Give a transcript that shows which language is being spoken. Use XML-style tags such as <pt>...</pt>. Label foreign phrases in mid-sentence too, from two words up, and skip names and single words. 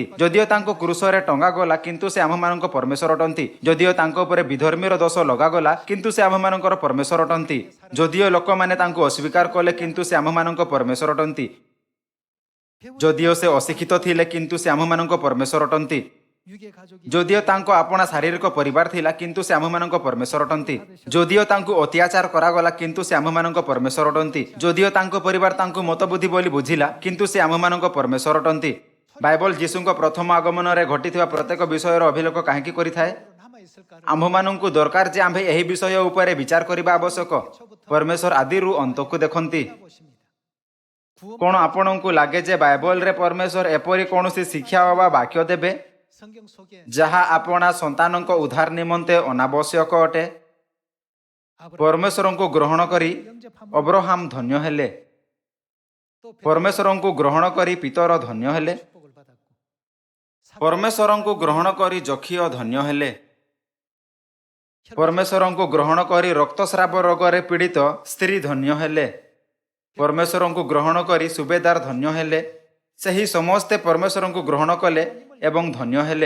<or>ଯଦିଓ ତାଙ୍କୁ କ୍ରୁଶରେ ଟଙ୍ଗାଗଲା କିନ୍ତୁ ସେ ଆମମାନଙ୍କ ପରମେଶ୍ୱର ଅଟନ୍ତି। ଯଦିଓ ତାଙ୍କ ଉପରେ ବିଧର୍ମୀର ଦୋଷ ଲଗାଗଲା କିନ୍ତୁ ସେ ଆମମାନଙ୍କର ପରମେଶ୍ୱର ଅଟନ୍ତି। ଯଦିଓ ଲୋକମାନେ ତାଙ୍କୁ ଅସ୍ୱୀକାର କଲେ କିନ୍ତୁ ସେ ଆମମାନଙ୍କ ପରମେଶ୍ୱର ଅଟନ୍ତି। ଯଦିଓ ସେ ଅଶିକ୍ଷିତ ଥିଲେ କିନ୍ତୁ ସେ ଆମମାନଙ୍କ ପରମେଶ୍ୱର ଅଟନ୍ତି।</or> <ko>유괴 가족이</ko> <or>ଯଦିଓ ତାଙ୍କ ଆପଣା ଶାରୀରିକ ପରିବାର ଥିଲା କିନ୍ତୁ ସେ ଆମମାନଙ୍କ ପରମେଶ୍ୱର ଅଟନ୍ତି। ଯଦିଓ ତାଙ୍କୁ ଅତ୍ୟାଚାର କରାଗଲା କିନ୍ତୁ ସେ ଆମମାନଙ୍କ ପରମେଶ୍ୱର ଅଟନ୍ତି। ଯଦିଓ ତାଙ୍କ ପରିବାର ତାଙ୍କୁ ମତବୁଦ୍ଧି ବୋଲି ବୁଝିଲା କିନ୍ତୁ ସେ ଆମମାନଙ୍କ ପରମେଶ୍ୱର ଅଟନ୍ତି। ବାଇବଲ ଯୀଶୁଙ୍କ ପ୍ରଥମ ଆଗମନରେ ଘଟିଥିବା ପ୍ରତ୍ୟେକ ବିଷୟର ଅଭିଲେଖ କାହିଁକି କରିଥାଏ?</or> <ko>남아 있을까를</ko> <or>ଆମ୍ଭମାନଙ୍କୁ ଦରକାର ଯେ ଆମ୍ଭେ ଏହି ବିଷୟ ଉପରେ ବିଚାର କରିବା ଆବଶ୍ୟକ। ପରମେଶ୍ୱର ଆଦିରୁ ଅନ୍ତକୁ ଦେଖନ୍ତି।</or> <ko>보십니다. 구원</ko> <or>କ'ଣ ଆପଣଙ୍କୁ ଲାଗେ ଯେ ବାଇବଲରେ ପରମେଶ୍ୱର ଏପରି କୌଣସି ଶିକ୍ଷା ବା ବାକ୍ୟ ଦେବେ</or> <ko>성경 속에</ko> <or>ଯାହା ଆପଣା ସନ୍ତାନଙ୍କ ଉଦ୍ଧାର ନିମନ୍ତେ ଅନାବଶ୍ୟକ ଅଟେ? ପରମେଶ୍ୱରଙ୍କୁ ଗ୍ରହଣ କରି</or> <ko>영접함</ko> <or>ଅବ୍ରାହମ ଧନ୍ୟ ହେଲେ।</or> <ko>또</ko> <or>ପରମେଶ୍ୱରଙ୍କୁ ଗ୍ରହଣ କରି ପିତର ଧନ୍ୟ ହେଲେ।</or> <ko>축복을 받았고</ko> <or>ପରମେଶ୍ୱରଙ୍କୁ ଗ୍ରହଣ କରି ଯକ୍ଷୀୟ ଧନ୍ୟ ହେଲେ। ପରମେଶ୍ୱରଙ୍କୁ ଗ୍ରହଣ କରି ରକ୍ତସ୍ରାବ ରୋଗରେ ପୀଡ଼ିତ ସ୍ତ୍ରୀ ଧନ୍ୟ ହେଲେ। ପରମେଶ୍ୱରଙ୍କୁ ଗ୍ରହଣ କରି ସୁବେଦାର ଧନ୍ୟ ହେଲେ। ସେହି ସମସ୍ତେ ପରମେଶ୍ୱରଙ୍କୁ ଗ୍ରହଣ କଲେ ଏବଂ ଧନ୍ୟ ହେଲେ।</or>